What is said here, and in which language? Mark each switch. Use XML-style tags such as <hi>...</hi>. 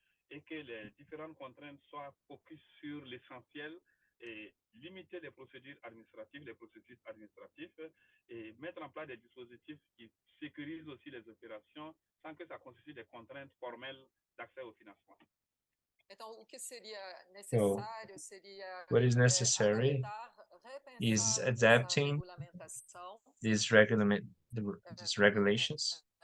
<fr>Et que les différentes contraintes soient focus sur l'essentiel et limiter les procédures administratives, les processus administratifs et mettre en place des dispositifs qui sécurisent aussi les opérations sans que ça constitue des contraintes formelles d'accès au financement.</fr> <pt>Então, o que seria necessário</pt> <en>what is necessary is adapting these regulations.</en>